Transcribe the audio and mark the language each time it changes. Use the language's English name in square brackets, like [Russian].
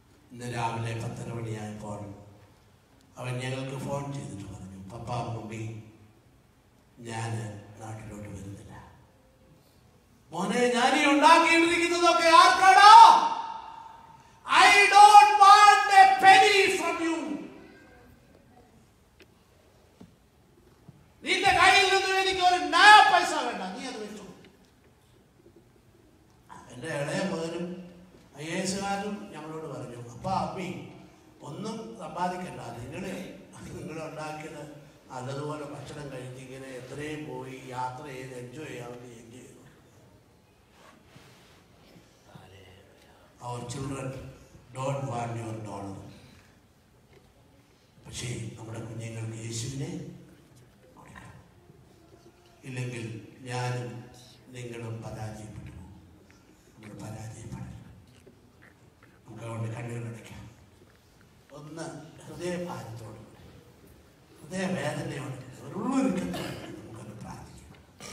[Malayalam] ഇന്ന് രാവിലെ 10:30 മണിയായപ്പോൾ അവൻ ഞങ്ങൾക്ക് ഫോൺ ചെയ്തിട്ട് പറഞ്ഞു, പപ്പ മമ്മി, ഞാൻ നാട്ടിലോട്ട് വരുന്നില്ല. മോനെ, ഞാൻ ഈ ഉണ്ടാക്കിയിരിക്കുന്നതൊക്കെ ആർക്കാണോ? [English] I don't want a penny from you. [Malayalam] നിന്റെ കയ്യിൽ നിന്നും എനിക്ക് ഒരു പൈസ വേണ്ട, നീ അത് വെച്ചു. എൻ്റെ ഇളയ മകനും IAS-കാരനും ഞങ്ങളോട് പറഞ്ഞു, അപ്പാ അമ്മി, ഒന്നും സമ്പാദിക്കണ്ട, നിങ്ങൾ ഉണ്ടാക്കിയത് നല്ലതുപോലെ ഭക്ഷണം കഴിച്ച് ഇങ്ങനെ എത്രയും പോയി യാത്ര ചെയ്ത് എൻജോയ് ചെയ്യാമെന്ന് എൻജോയ് ചെയ്തു. [English] Our children don't want your dollar. [Malayalam] പക്ഷേ നമ്മുടെ കുഞ്ഞുങ്ങൾക്ക് യേശുവിനെ കൊടുക്കണം. ഇല്ലെങ്കിൽ ഞാനും നിങ്ങളും പരാജയപ്പെട്ടു പോകും. നമ്മൾ പരാജയപ്പെടില്ല. നമുക്ക് അതുകൊണ്ട് കണ്ണുകളടയ്ക്കാം. ഒന്ന് ഹൃദയഭാരത്തോട്, ഹൃദയവേദനയോട്, ഉള്ളൊരുക്കത്തോടെ നമുക്കൊന്ന് പ്രാർത്ഥിക്കാം.